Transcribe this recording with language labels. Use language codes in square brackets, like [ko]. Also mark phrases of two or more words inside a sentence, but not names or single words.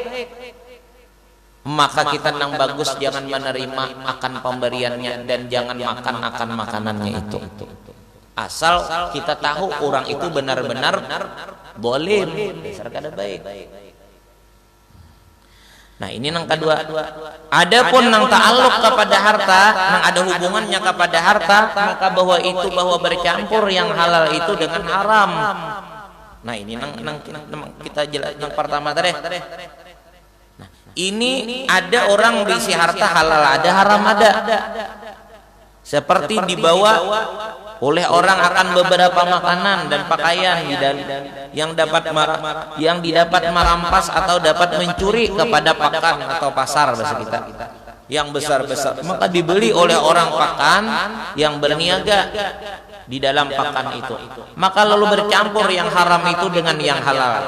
[bjn] Maka kita nang bagus jangan menerima akan pemberiannya dan jangan makan akan makanannya itu. Asal kita tahu orang itu benar-benar boleh, dasar kada baik. Nah, ini nang kedua. Adapun nang ta'alluq kepada harta, nang ada hubungannya kepada harta, [id] maka bahwa bercampur yang halal itu dengan haram. [bjn] Nah, ini nang kita jelas yang pertama tadi. [id] Nah, ini ada orang berisi harta halal, ada haram ada. Seperti dibawa oleh orang akan beberapa makanan dan pakaian yang didapat merampas atau dapat mencuri kepada pakan atau pasar bahasa kita yang besar-besar, maka dibeli oleh orang pakan yang berniaga di dalam pakan itu, maka lalu bercampur yang haram itu dengan yang halal.